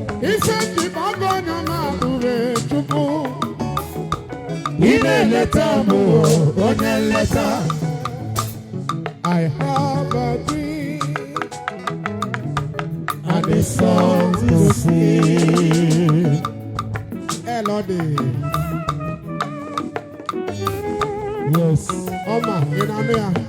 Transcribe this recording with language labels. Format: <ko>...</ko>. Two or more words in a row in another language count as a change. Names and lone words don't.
<ig>Ise ji m ọgọ ọnụ m abụghị Chukwu. Ị na-eleta m o, onye nleta.</ig> <en>I have a dream and a song to sing. Elodie. Yes. Oma,</en> <ig>ị na-anụ ya?</ig>